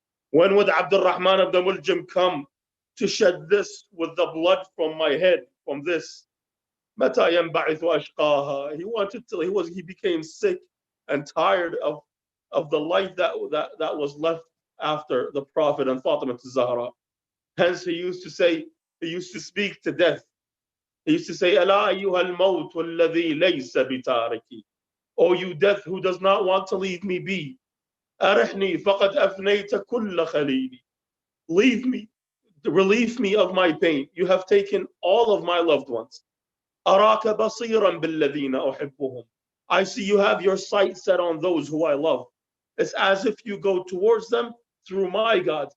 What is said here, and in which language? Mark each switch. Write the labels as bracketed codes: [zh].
[en] When would Abdul Rahman of the Muljim come to shed this with the blood from my head, from this? [ar] مَتَى يَنْبَعِثُ أَشْقَاهَا. [en] He became sick and tired of the life that was left after the Prophet and Fatima Zahra. Hence he used to speak to death. He used to say, [ar] أَلَا أَيُّهَا الْمَوْتُ الَّذِي لَيْسَ بِتَارِكِ. [en] O you death who does not want to leave me be. [ar] أَرِحْنِي فَقَدْ أَفْنَيْتَ كُلَّ خَلِيلِ. [en] Leave me, relieve me of my pain. You have taken all of my loved ones. [ar] أَرَاكَ بَصِيرًا بِالَّذِينَ أُحِبُّهُمْ. [en] I see you have your sight set on those who I love. It's as if you go towards them through my God.